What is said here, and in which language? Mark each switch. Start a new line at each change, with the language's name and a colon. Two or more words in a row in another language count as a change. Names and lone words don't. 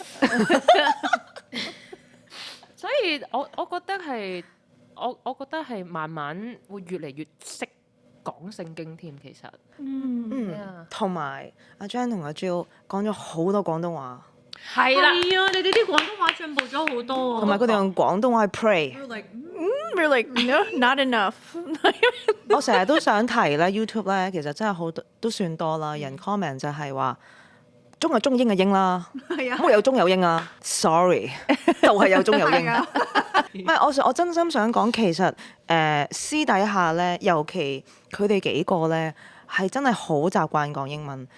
Cantonese: 所以我覺得係我覺得係慢慢會越嚟越識講聖經添，其實。同埋阿 Jan 同阿 Jill 講咗好多廣東話，係啦，係啊！你哋啲廣東話進步咗好多啊！同埋佢哋用廣東話去 pray。
English: We're like no, not enough
Cantonese: 我成日都想提咧 YouTube 咧，其實真係好多都算多啦。人 comment 就係話中係中，英係英啦，係啊冇有中有英啊。Sorry，就係有中有英。唔係我真心想講，其實私底下咧，尤其佢哋幾個咧係真係好習慣講英文。